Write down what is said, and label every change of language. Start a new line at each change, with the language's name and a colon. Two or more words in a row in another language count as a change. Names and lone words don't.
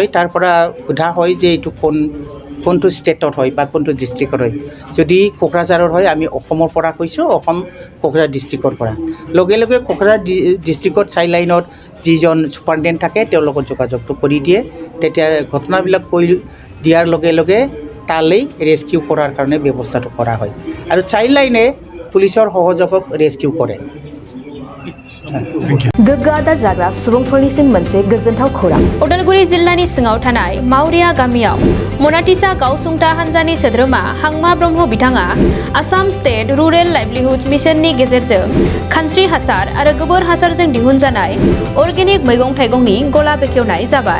Assamese: তাৰ পৰা সোধা হয় যে এইটো কোনটো ষ্টেটত হয় বা কোনটো ডিষ্ট্ৰিক্টত হয় যদি কোকৰাঝাৰৰ হয় আমি অসমৰ পৰা কৈছোঁ অসম কোকৰাঝাৰ ডিষ্ট্ৰিক্টৰ পৰা লগে লগে কোকৰাঝাৰ ডিষ্ট্ৰিক্টত চাইল্ড লাইনত যিজন ছুপাৰিনটেণ্ডেণ্ট থাকে তেওঁৰ লগত যোগাযোগটো কৰি দিয়ে তেতিয়া ঘটনাবিলাক কৈ দিয়াৰ লগে লগে তালৈ ৰেস্কিউ কৰাৰ কাৰণে ব্যৱস্থাটো কৰা হয় আৰু চাইল্ড লাইনে পুলিচৰ সহযোগক ৰেস্কিউ কৰে
Bodo: गोग्गादा जाग्रा सुबुंफोरनिसिम मोनसे गोजोनथाव खौरां उदालगुरि जिल्लानि सिङाव थानाय मावरिया गामियाव मनाटिसा गावसुंथा हान्जानि सोद्रोमा हांमा ब्रह्म बिथाङा आसाम स्टेट रुरेल लाइवलीहुड मिशननि गेजेरजों खानस्रि हासार आरो गोबोर हासारजों दिहुनजानाय अर्गेनिक मैगं थाइगंनि गला बेखेवनाय जाबाय